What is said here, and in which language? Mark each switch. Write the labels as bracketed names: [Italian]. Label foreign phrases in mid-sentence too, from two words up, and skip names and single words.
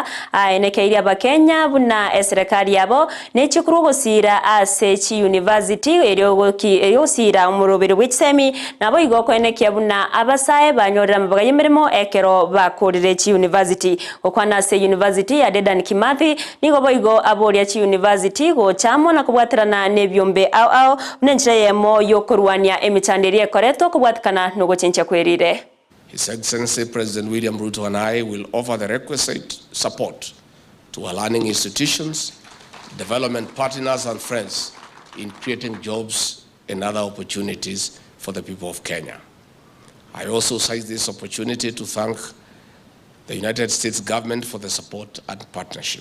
[Gusii] aenekeirie abakenya buna serikali yabo nechikuru gusira ase chi university eriogusira omurobere bw'ekisemi nabo igokoenekia buna abasae banyorera mabaga y'emirimo ekero bakurire chi university okwana ase university ya Dedan Kimathi nigo boigo aboria chi university gochamo na kubwaterana nebyombe ao nenchira yemo yokorwania emichanderi ekoreto kubwatikana no gochencha kwerire. [English] His Excellency President William Ruto and I will offer the requisite support to our learning institutions, development partners and friends in creating jobs and other opportunities for the people of Kenya. I also seize this opportunity to thank the United States government for the support and partnership.